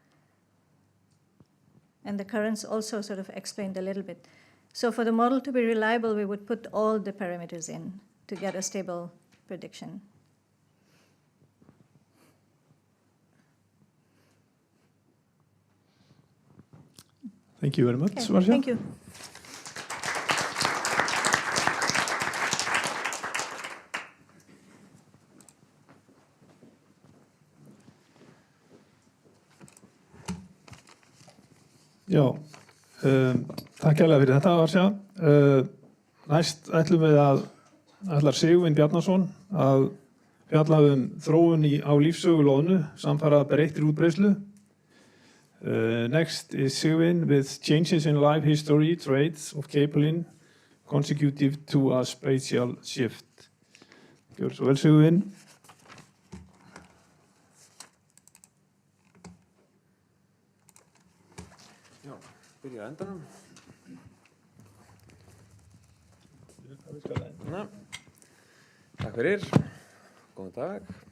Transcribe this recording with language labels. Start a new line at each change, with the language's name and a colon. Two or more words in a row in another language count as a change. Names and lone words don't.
English: And the currents also sort of explained a little bit. So for the model to be reliable, we would put all the parameters in to get a stable prediction. Thank you very much, Okay, Marcia. thank you.
Icelandic: Já, takk kærlega fyrir þetta, Marcia. Næst ætlum við ætlar Sigurvin Bjarnason að fjalla þróun á lífssögu loðnu, samfara breyttri útbreiðslu.
English: Next is Sigurvin with changes in life history, traits of capelin consecutive to a spatial shift.
Icelandic: Gjör svo vel, Sigurvin. Já, byrja á endanum. Takk fyrir, góðan dag.